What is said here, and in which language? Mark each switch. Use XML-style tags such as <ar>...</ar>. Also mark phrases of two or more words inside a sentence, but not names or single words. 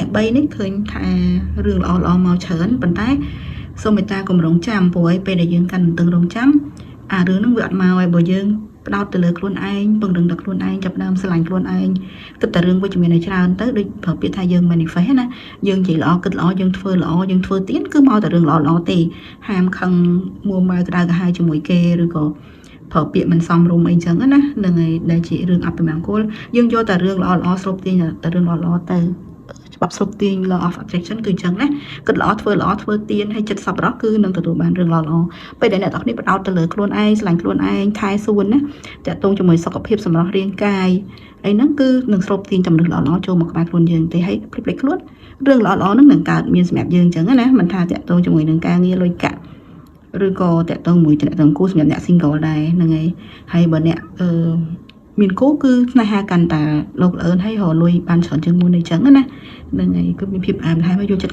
<km>3 នេះឃើញថារឿងល្អៗមកច្រើនប៉ុន្តែសូមមេត្តាកុំរងចាំព្រោះឲ្យពេលដែលយើងកាន់ទន្ទឹងរងចាំអារឿងហ្នឹងវាអត់មកឲ្យបើយើងផ្ដោតទៅលើខ្លួនឯងពង្រឹងដល់ខ្លួនឯងចាប់ដើមស្រឡាញ់ខ្លួនឯងគិតតែរឿងវិជ្ជមានឲ្យច្រើនទៅដូចប្រើពាក្យថាយើង manifest ណាយើងនិយាយល្អគិតល្អយើងធ្វើល្អយើងធ្វើទៀនគឺមកតែរឿងល្អទេហាមខឹងមួម៉ៅក្តៅក្រហាយជាមួយគេឬក៏ប្រើពាក្យមិនសម រម្យអីចឹងណានឹងឯងដែលជារឿងអបិមង្គលយើងយកតែរឿងល្អស្រូបទាញតែរឿងល្អទៅច្បាប់ស្រូបទាញ</km> <en>law of attraction</en> <km>គឺអញ្ចឹងណាគិតល្អធ្វើទានហើយចិត្តសប្បុរសគឺនឹងទទួលបានរឿងល្អពេលដែលអ្នកទាំងនេះបដោតទៅលើខ្លួនឯងស្រឡាញ់ខ្លួនឯងថែសួនណាតាក់ទងជាមួយសុខភាពសម្រស់រាងកាយអីហ្នឹងគឺនឹងស្រូបទាញចំណុចល្អចូលមកក្បែរខ្លួនយើងទេហើយ ភ្លេចខ្លួនរឿងល្អហ្នឹងនឹងកើតមានសម្រាប់យើងអញ្ចឹងណាមិនថាតាក់ទងជាមួយនឹងការងារលុយកាក់ឬក៏តាក់ទងមួយតាក់ទងគូសម្រាប់អ្នក single ដែរហ្នឹងហើយបើអ្នកមានគូគឺស្នេហាកាន់តែលោកលឿនហើយរលួយបានច្រើនជាងមុនអីចឹងណាហ្នឹងហើយគឺមានភាពផ្អែមល្ហែមហើយយកចិត្ត</km>